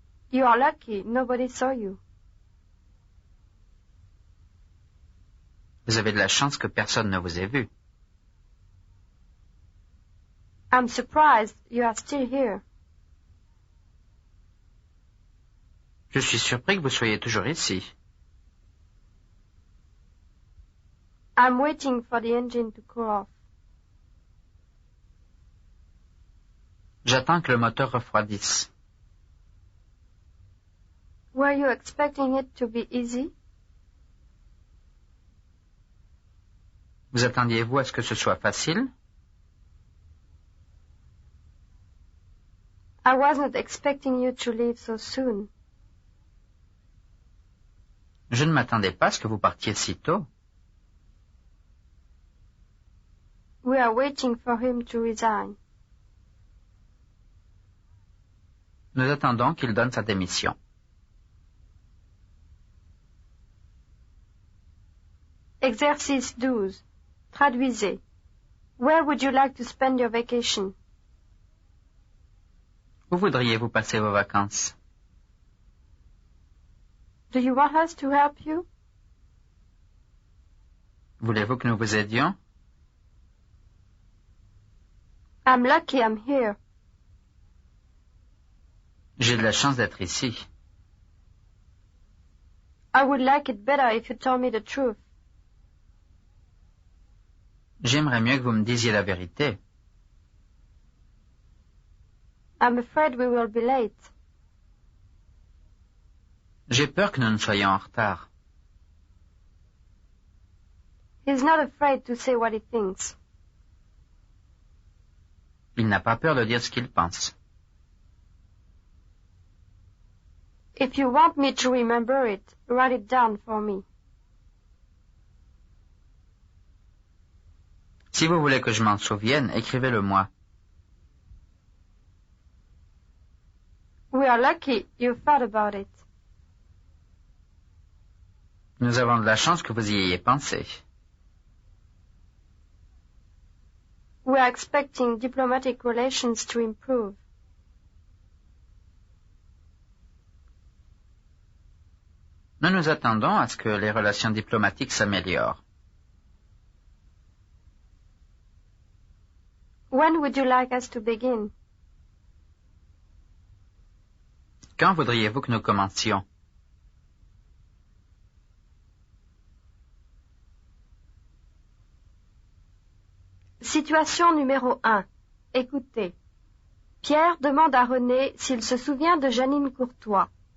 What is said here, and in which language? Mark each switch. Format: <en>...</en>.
<en>You are lucky, nobody saw you.</en> <fr>Vous avez de la chance que personne ne vous ait vu.</fr> <en>I'm surprised you are still here.</en> <fr>Je suis surpris que vous soyez toujours ici.</fr> <en>I'm waiting for the engine to cool off.</en> <fr>J'attends que le moteur refroidisse.</fr> <en>Were you expecting it to be easy?</en> <fr>Vous attendiez-vous à ce que ce soit facile?</fr> <en>I wasn't expecting you to leave so soon.</en> <fr>Je ne m'attendais pas à ce que vous partiez si tôt.</fr> <en>We are waiting for him to resign.</en> <fr>Nous attendons qu'il donne sa démission. Exercice 12. Traduisez.</fr> <en>Where would you like to spend your vacation?</en> <fr>Où voudriez-vous passer vos vacances?</fr> <en>Do you want us to help you?</en> <fr>Voulez-vous que nous vous aidions?</fr> <en>I'm lucky I'm here.</en> <fr>J'ai de la chance d'être ici.</fr> <en>I would like it better if you told me the truth.</en> <fr>J'aimerais mieux que vous me disiez la vérité.</fr> <en>I'm afraid we will be late.</en> <fr>J'ai peur que nous ne soyons en retard.</fr> <en>He's not afraid to say what he thinks.</en> <fr>Il n'a pas peur de dire ce qu'il pense.</fr> <en>If you want me to remember it, write it down for me.</en> <fr>Si vous voulez que je m'en souvienne, écrivez-le moi.</fr> <en>We are lucky you thought about it.</en> <fr>Nous avons de la chance que vous y ayez pensé.</fr> <en>We are expecting diplomatic relations to improve.</en> <fr>Nous nous attendons à ce que les relations diplomatiques s'améliorent.</fr> <en>When would you like us to begin?</en> <fr>Quand voudriez-vous que nous commencions? Situation numéro 1. Écoutez. Pierre demande à René s'il se souvient de Janine Courtois.</fr>